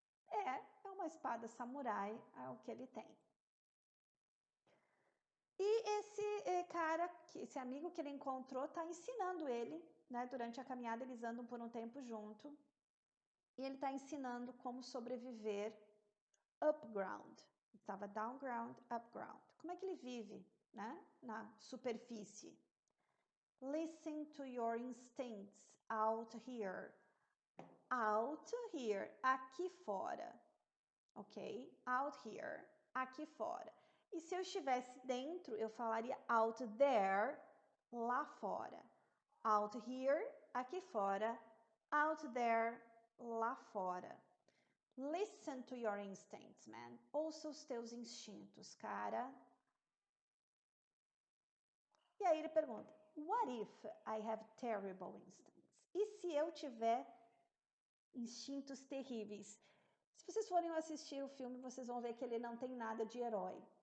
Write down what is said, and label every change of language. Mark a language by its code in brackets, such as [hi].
[pt] É uma espada samurai, é o que ele tem. E esse cara, esse amigo que ele encontrou, está ensinando ele, né? Durante a caminhada eles andam por um tempo junto. E ele está ensinando como sobreviver upground. Estava downground, upground. Como é que ele vive, né? Na superfície. [en] Listen to your instincts out here. Out here, [pt] aqui fora. Ok? [en] Out here, [pt] aqui fora. E se eu estivesse dentro, eu falaria [en] out there, [pt] lá fora. [en] Out here, [pt] aqui fora. [en] Out there, [pt] lá fora. [en] Listen to your instincts, man. [pt] Ouça os teus instintos, cara. E aí ele pergunta, [en] what if I have terrible instincts? [pt] E se eu tiver Instintos terríveis. Se vocês forem assistir o filme, vocês vão ver que ele não tem nada de herói.